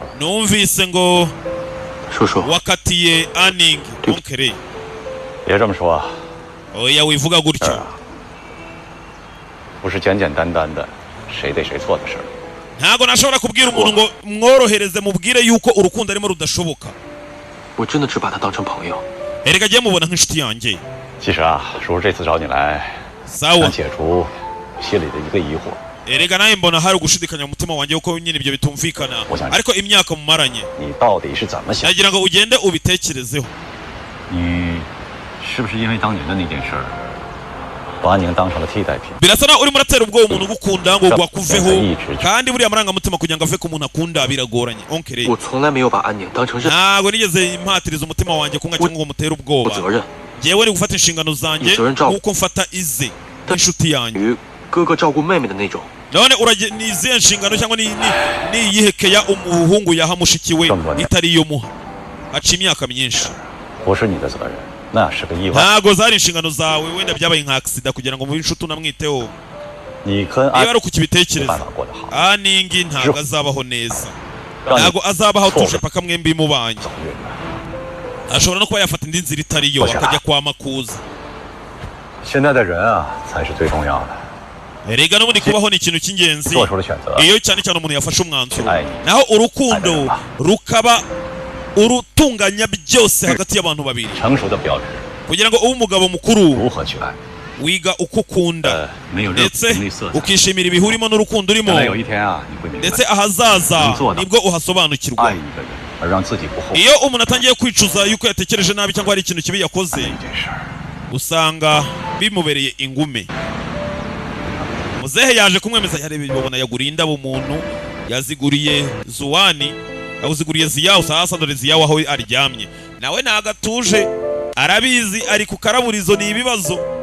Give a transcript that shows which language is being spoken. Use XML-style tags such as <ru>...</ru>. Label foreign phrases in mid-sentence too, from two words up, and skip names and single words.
<rw>numvise ngo</rw> <zh>叔叔，</zh> <rw>wakatiye Aningi onkere</rw> <zh>别这么说，</zh> <rw>oya wivuga gutyo</rw> <zh>不是简简单单的谁对谁错的事儿。</zh> <rw>ntago nashobora kubwira umuntu ngo mworohereze mubwire yuko urukundo arimo rudashoboka</rw> <zh>我真的只把他当成朋友。</zh> <rw>erega agiye mubona nk'inshuti yanjye</rw> <zh>其实啊，叔叔这次找你来，</zh> <rw>sawa</rw> <zh>想解除心里的一个疑惑。</zh> <rw>erega nawe mbona hari ugushidikanya mu mutima wanjye yuko nyine ibyo bitumvikana Uzanye. ariko imyaka mumaranye</rw> <zh>你到底是怎么想？</zh> <rw>nagira ngo ugende ubitekerezeho</rw> <zh>你是不是因为当年的那件事儿，把安宁当成了替代品？</zh> <rw>birasa naho urimo uratera ubwoba umuntu ugukunda ngo gwakuveho kandi buriya amarangamutima kugira ngo ave ku muntu akunda biragoranye. Onkere</rw> <zh>我从来没有把安宁当成任</zh> <rw>ntago nigeze impatiriza umutima wanjye kunga cyangwa ngo mutera ubwoba.</rw> <zh>责任，</zh> <rw>Jewe ni gufata inshingano zanjye nkuko mfata ize inshuti yanjye</rw> <zh>与哥哥照顾妹妹的那种。</zh> <rw>none ni izihe nshingano cyangwa ni iyihekeya umuhungu yaha mushikiwe itari iyo muha haca imyaka myinshi.</rw> <zh>不是你的责任，那是个意外。</zh> <rw>ntago zari inshingano zawe wenda byabaye nka accident kugira ngo mube inshuti unamwiteho.</rw> <zh>你跟</zh> <rw>niba</rw> <zh>安</zh> <rw>ari ukukibitekereza</rw> <zh>办法过得好，</zh> <rw>aningi ntago azabaho neza, ntago azabaho tuje paka mwembi mubanye. ashobora no kuba yafata indi nzira itari yo akajya kwa makuza.</rw> <zh>现在的人啊才是最重要的。</zh> <rw>erega n'ubundi kubaho ni ikintu cy'ingenzi</rw> <zh>做出了选择，</zh> <rw>iyo cyane cyane umuntu yafashe umwanzuro, Aye. naho urukundo rukaba urutunganya byose hagati y'abantu babiri.</rw> <zh>成熟的标志，</zh> <rw>kugira ngo ube umugabo mukuru</rw> <zh>如何去爱？</zh> <rw>wiga uko ukunda</rw> <zh>没有任何</zh> <rw>ndetse</rw> <zh>名利色彩。</zh> <rw>ukishimira ibihurimo n'urukundo urimo</rw> <zh>将来有一天啊，你会明白，</zh> <rw>ndetse ahazaza nibwo uhasobanukirwa.</rw> <zh>爱一个人而让自己不后悔</zh> <rw>iyo umuntu atangiye kwicuza yuko yatekereje nabi cyangwa hari ikintu kibi yakoze</rw> <zh>一件事儿。</zh> <rw>usanga bimubereye ingume. muzehe yaje kumwemeza yarebe babona yaguriye indabo umuntu yaziguriye Zuwani yawuziguriye Ziyawu. sasa dore Ziyawu aho aryamye nawe nagatuje arabizi ari ku karaburizo ni ibibazo.</rw>